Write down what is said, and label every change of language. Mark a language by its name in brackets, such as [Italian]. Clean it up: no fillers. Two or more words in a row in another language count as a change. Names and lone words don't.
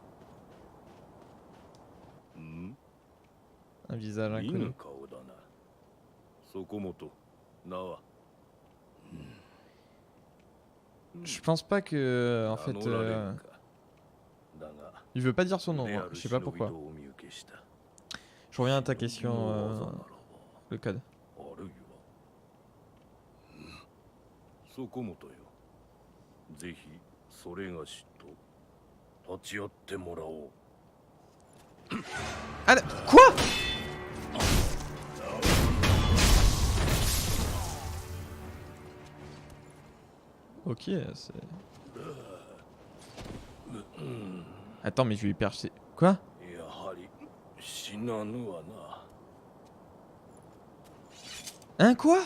[French] Un visage inconnu. Je pense pas que, en fait, il veut pas dire son nom, hein. Je sais pas pourquoi. Je reviens à ta question, le code. [Japanese] そこもとよ。ぜひそれがしと立ち会ってもらおう。 [French] Ah, quoi? Ok, c'est... Attends, mais je lui perche... Quoi? Hein, quoi?